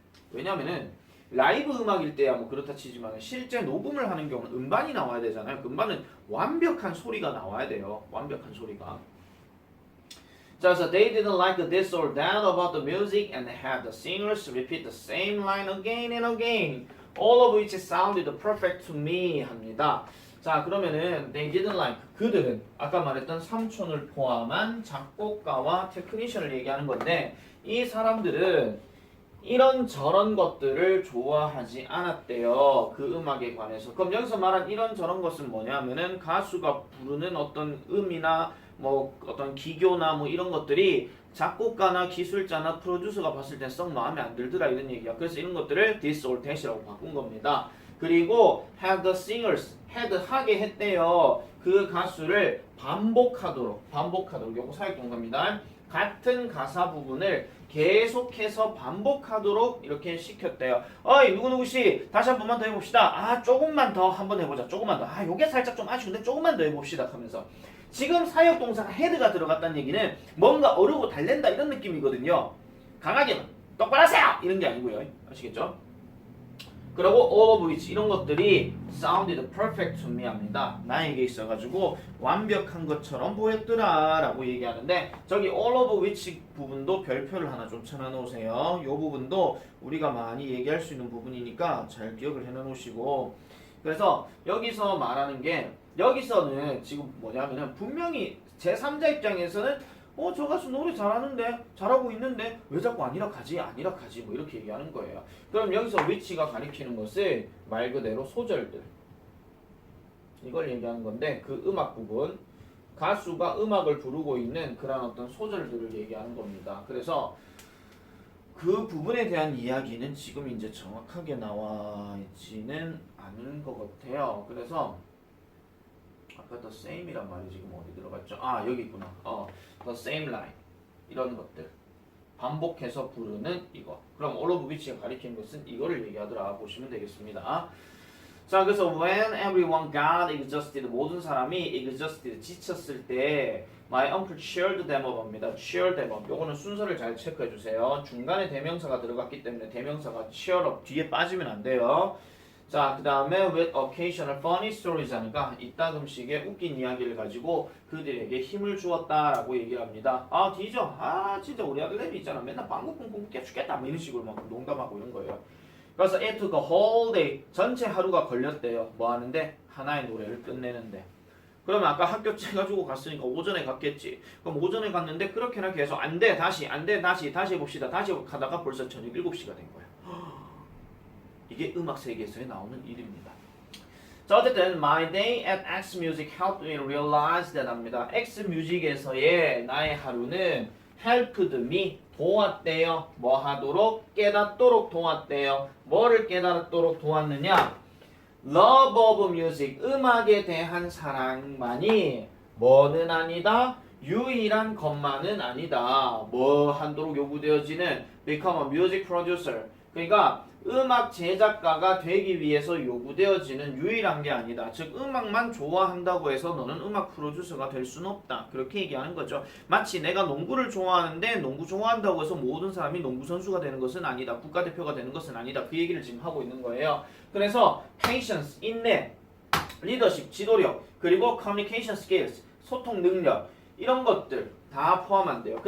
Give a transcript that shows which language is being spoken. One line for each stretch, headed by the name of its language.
Korean: 왜냐면은 라이브 음악일 때야 뭐 그렇다 치지만 실제 녹음을 하는 경우는 음반이 나와야 되잖아요. 그 음반은 완벽한 소리가 나와야 돼요. 완벽한 소리가. 자, 그래서
English: they didn't like this or that about the music and had the singers repeat the same line again and again, all of which sounded perfect to me
Korean: 합니다. 자, 그러면은
English: they didn't like
Korean: 그들은 아까 말했던 삼촌을 포함한 작곡가와 테크니션을 얘기하는 건데 이 사람들은 이런 저런 것들을 좋아하지 않았대요. 그 음악에 관해서. 그럼 여기서 말한 이런 저런 것은 뭐냐면은 가수가 부르는 어떤 음이나 뭐 어떤 기교나 뭐 이런 것들이 작곡가나 기술자나 프로듀서가 봤을 때 썩 마음에 안 들더라 이런 얘기야. 그래서 이런 것들을
English: this or that
Korean: 이라고 바꾼 겁니다. 그리고
English: had the singers had
Korean: 하게 했대요. 그 가수를 반복하도록 요거 사역동사입니다. 같은 가사 부분을 계속해서 반복하도록 이렇게 시켰대요. 어이 누구누구씨 다시 한 번만 더 해봅시다. 아 조금만 더 한번 해보자. 조금만 더. 아 요게 살짝 좀 아쉬운데 조금만 더 해봅시다 하면서 지금 사역동사가 헤드가 들어갔다는 얘기는 뭔가 어르고 달랜다 이런 느낌이거든요. 강하게만 똑바로 하세요 이런 게 아니고요. 아시겠죠? 그리고
English: all of which
Korean: 이런 것들이
English: sounded perfect to me
Korean: 합니다. 나에게 있어가지고 완벽한 것처럼 보였더라 라고 얘기하는데 저기
English: all of which
Korean: 부분도 별표를 하나 좀 쳐놔놓으세요. 이 부분도 우리가 많이 얘기할 수 있는 부분이니까 잘 기억을 해놔놓으시고 그래서 여기서 말하는 게 여기서는 지금 뭐냐면은 분명히 제3자 입장에서는 저 가수 노래 잘하는데 잘하고 있는데 왜 자꾸 아니라 가지 뭐 이렇게 얘기하는 거예요. 그럼 여기서 which가 가리키는 것은 말 그대로 소절들 이걸 얘기하는 건데 그 음악 부분 가수가 음악을 부르고 있는 그런 어떤 소절들을 얘기하는 겁니다. 그래서 그 부분에 대한 이야기는 지금 이제 정확하게 나와 있지는 않은 것 같아요. 그래서 아까
English: the same
Korean: 이란 말이 지금 어디 들어갔죠? 여기 있구나.
English: the same line
Korean: 이런 것들 반복해서 부르는 이거. 그럼
English: all of which
Korean: 가 가리키는 것은 이거를 얘기하더라 보시면 되겠습니다. 자, 그래서
English: when everyone got exhausted
Korean: 모든 사람이
English: exhausted
Korean: 지쳤을 때
English: my uncle cheered them up
Korean: 입니다.
English: cheered them up.
Korean: 요거는 순서를 잘 체크해 주세요. 중간에 대명사가 들어갔기 때문에 대명사가
English: cheer up
Korean: 뒤에 빠지면 안 돼요. 자, 그 다음에
English: with occasional funny stories
Korean: 하니까 이따금씩의 웃긴 이야기를 가지고 그들에게 힘을 주었다라고 얘기를 합니다. 뒤져. 진짜 우리 아들 애비 있잖아. 맨날 방구 뿡뿡 깨 죽겠다. 뭐 이런 식으로 막 농담하고 이런 거예요. 그래서
English: it took a whole day
Korean: 전체 하루가 걸렸대요. 뭐 하는데? 하나의 노래를 끝내는데. 그러면 아까 학교 째가지고 갔으니까 오전에 갔겠지. 그럼 오전에 갔는데 그렇게나 계속 안 돼 다시 해봅시다. 다시 가다가 벌써 저녁 7시가 된 거야. 이게 음악 세계에서 나오는 일입니다. 자, 어쨌든
English: my day at X Music helped me realize that
Korean: 합니다. X Music에서의 나의 하루는
English: helped me
Korean: 도왔대요. 뭐 하도록? 깨닫도록 도왔대요. 뭐를 깨닫도록 도왔느냐?
English: Love of music,
Korean: 음악에 대한 사랑만이 뭐는 아니다? 유일한 것만은 아니다. 뭐 하도록 요구되어지는
English: become a music producer.
Korean: 그러니까 음악 제작가가 되기 위해서 요구되어지는 유일한 게 아니다. 즉 음악만 좋아한다고 해서 너는 음악 프로듀서가 될 수는 없다. 그렇게 얘기하는 거죠. 마치 내가 농구를 좋아하는데 농구 좋아한다고 해서 모든 사람이 농구 선수가 되는 것은 아니다. 국가대표가 되는 것은 아니다. 그 얘기를 지금 하고 있는 거예요. 그래서 patience, 인내, 리더십, 지도력, 그리고
English: communication skills,
Korean: 소통 능력 이런 것들 다 포함한대요.